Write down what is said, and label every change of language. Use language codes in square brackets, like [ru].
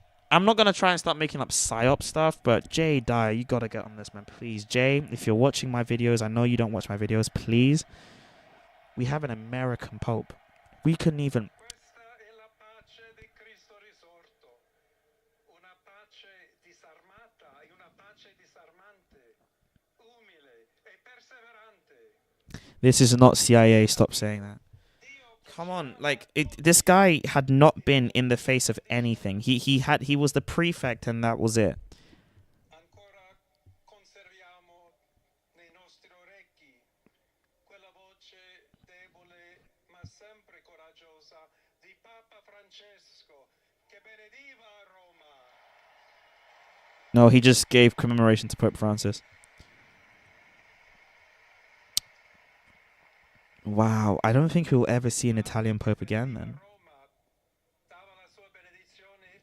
[en] I'm not going to try and start making up psyop stuff, but Jay Dyer, you got to get on this, man. Please, Jay, if you're watching my videos, I know you don't watch my videos, please. We have an American Pope. We couldn't even... [it] Questa è la pace di Cristo risorto, una pace disarmata e una pace disarmante, umile e perseverante. [en] This is not CIA, stop saying that. Come on, like this guy had not been in the face of anything. He was the prefect and that was it. [it] Ancora conserviamo nei nostri orecchi quella voce debole ma sempre coraggiosa di Papa Francesco che benediva a Roma. [en] No, he just gave commemoration to Pope Francis. Wow, I don't think we'll ever see an Italian Pope again then. [it] Roma dava la sua benedizione